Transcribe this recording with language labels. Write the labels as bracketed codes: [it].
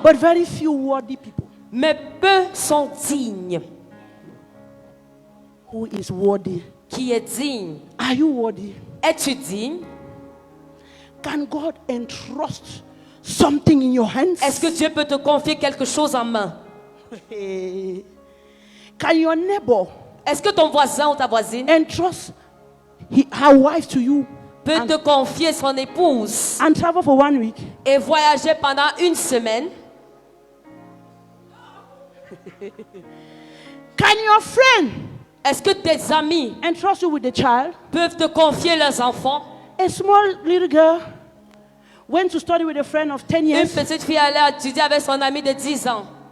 [en] but very few worthy people. [fr] mais peu sont dignes. [en] Who is worthy? [fr] Qui est digne? [en] Are you worthy? [fr] Es-tu digne? [en] Can God entrust something in your hands? [fr] Est-ce que Dieu peut te confier quelque chose en main? [en] Can your neighbor [fr] Est-ce que ton voisin ou ta voisine [en] entrust her wife to you [fr] peut te confier son épouse [en] and travel for 1 week? [fr] et voyager pendant une semaine? [en] Can your friend [fr] Est-ce que tes amis [en] entrust you with the child? [fr] peuvent te confier leurs enfants? [en] A small little girl went to study with a friend of 10 [fr] Une [en] years [fr] petite fille allait étudier avec son ami de 10 ans.